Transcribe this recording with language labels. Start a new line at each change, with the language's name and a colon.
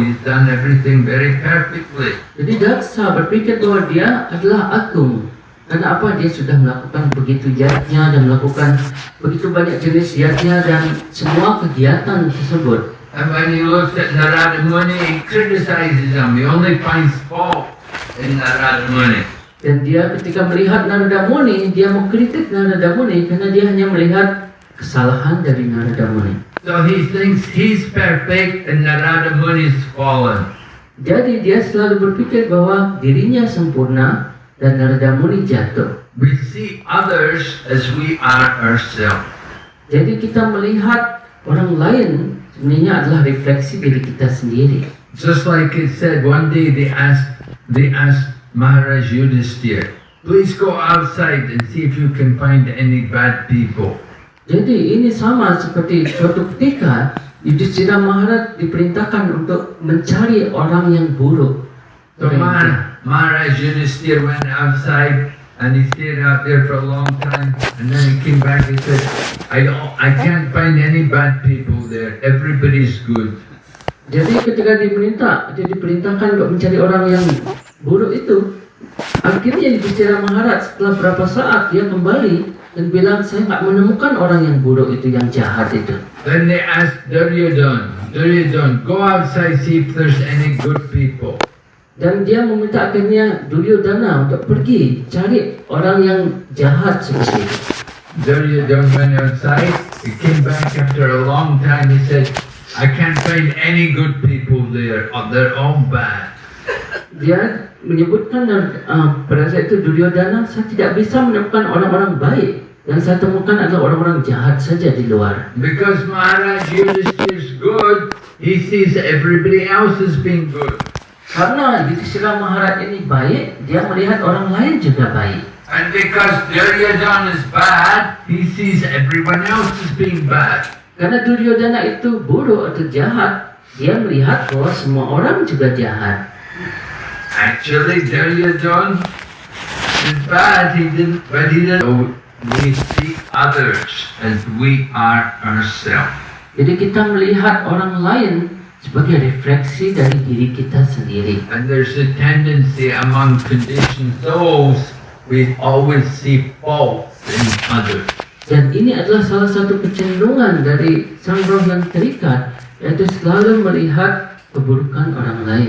English: He's done everything very perfectly.
Indonesian: Jadi Daksa berpikir bahwa dia adalah agung. Karena apa? Dia sudah melakukan begitu yajna dan melakukan begitu banyak jenis yajna dan semua kegiatan tersebut.
English: And when he looks at Narada Muni, he criticizes him. He only finds fault in Narada Muni.
Indonesian: Dan dia ketika melihat Narada Muni, dia mengkritik Narada Muni karena dia hanya melihat kesalahan dari Narada Muni.
English: So he thinks he's perfect and Narada Muni's fallen.
Indonesian: Jadi dia selalu berpikir bahwa dirinya sempurna dan Narada Muni jatuh.
English: We see others as we are ourselves.
Indonesian: Jadi kita melihat orang lain sebenarnya adalah refleksi diri kita sendiri.
English: Just like it said, one day they asked Maharaj Yudhisthira, please go outside and see if you can find any bad people.
Indonesian: Jadi ini sama seperti suatu ketika Yudhishthira Maharaj diperintahkan untuk mencari orang yang buruk.
English: So Maharaj Yudhisthira went outside and he stayed out there for a long time, and then he came back and said, I can't find any bad people there, everybody's good.
Indonesian: Jadi ketika diperintahkan untuk mencari orang yang buruk itu, akhirnya Yudhishthira Maharaj setelah berapa saat dia kembali dan bilang, saya nggak menemukan orang yang buruk itu, yang jahat itu.
English: Then they asked Duryodhana, go outside, see if there's any good people.
Indonesian: Dan dia meminta akhirnya Duryodhana untuk pergi cari orang yang jahat seperti itu.
English: Duryodhana went outside, he came back after a long time, he said, I can't find any good people there, they're all bad.
Indonesian: Dia menyebutkan pada saat itu Duryodhana, saya tidak bisa menemukan orang-orang baik. Yang saya temukan adalah orang-orang jahat saja di luar.
English: Because Maharaj Yudhishthira is good, he sees everybody else as being good.
Indonesian: Karena Yudhishthira Maharaj ini baik, dia melihat orang lain juga baik.
English: And because Duryodhana is bad, he sees everyone else as being bad.
Indonesian: Karena Duryodhana itu buruk atau jahat, dia melihat bahwa semua orang juga jahat.
English: Actually, Duryodhana is bad, but he didn't. We see others as we are ourselves.
Indonesian: Jadi kita melihat orang lain sebagai refleksi dari diri kita sendiri.
English: And there's a tendency among conditioned souls, we always see faults in others.
Indonesian: Dan ini adalah salah satu kecenderungan dari sang roh yang terikat, yaitu selalu melihat keburukan orang lain.